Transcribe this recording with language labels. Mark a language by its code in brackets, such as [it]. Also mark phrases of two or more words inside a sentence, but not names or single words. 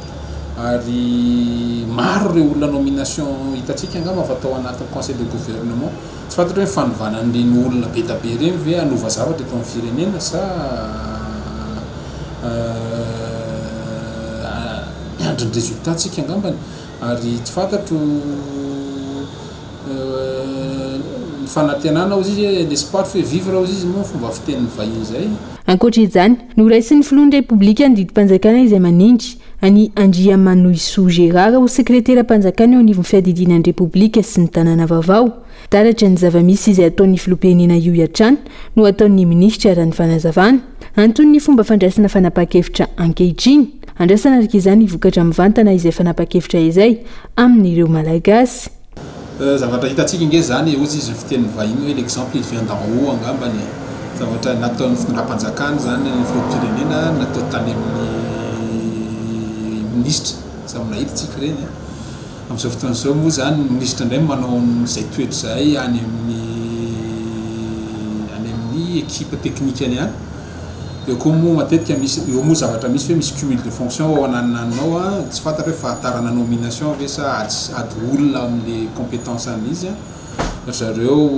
[mg] ary maro ireo olona nomination hitantsika angamba fa atao anatin'ny [fr] conseil de gouvernement [mg] tsy fantatra hoe fanovana an'ireny olona be tabe ireny ve anova zavatra eto amin'ny firenena sa miandry ny résultat tsika angambany ary tsy fantatro fanantenana ozy izy [fr] l'espoir fait vivre [mg] ozy izy moa fomba fiteniny vahiny zay ankoatra izany noraisin'ny filohan'ny repoblika ny didim-panjakana izay manindry any Andriamanoisoa Gérard ho sekretera-panjakana eo anivon'ny fiadidinan'ny repoblika sy ny tanàna vaovao taratra ny zava-misy izay ataon'ny filoham-pirenena io iatrany no ataon'ny ministra raha ny fanazavana anton'ny fomba fandraisana fanapa-kevitra ankehitriny andrasana araka izany vokatra mivantana izay fanapa-kevitra izay amin'ireo malagasy zavatra hitantsika nge zany ozy izy fiteniny vahiny hoe [fr] l'exemple il vient d'en haut [mg] angambany zavatra nataon'ny fitondram-panjakana zany ny filoham-pirenena natao tany amin'ny ministre za minahiditsika reny amin'izao fotoan'izao moa zany ministre indray manao zay toetra zay any amin'ny [fr] équipe technique [mg] any any eo koa moa matetika misy eo moa zavatra misy hoe misy [fr] cumul de fonction [mg] ao anananao a tsy fantatra hoe fahatarana nomination ve sa ady olona amin'le compétence an'izy a zareo